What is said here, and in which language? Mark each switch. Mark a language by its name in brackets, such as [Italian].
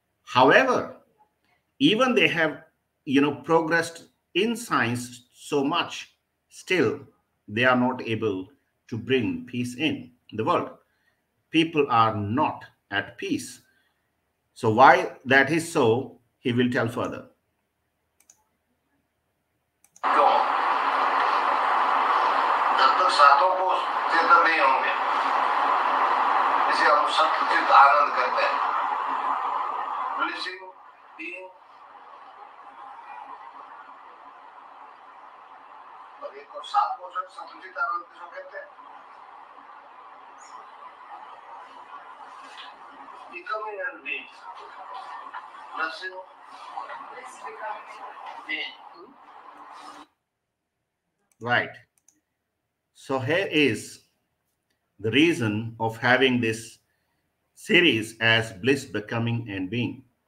[English] However, even they have, progressed in science so much, still they are not able to bring peace in the world. People are not at peace. So why that is so, he will tell further. [Hindi] जब तक सातों को चेतन नहीं होंगे, इसे हम सत्चित आनंद कहते हैं, [English] blissing being, [Hindi] और एक और 7 को सत्चित आनंद किसको कहते हैं? [English] Becoming and being, blessing, Bliss becoming. being. Right. So here is the reason of having this series as Bliss, Becoming and Being.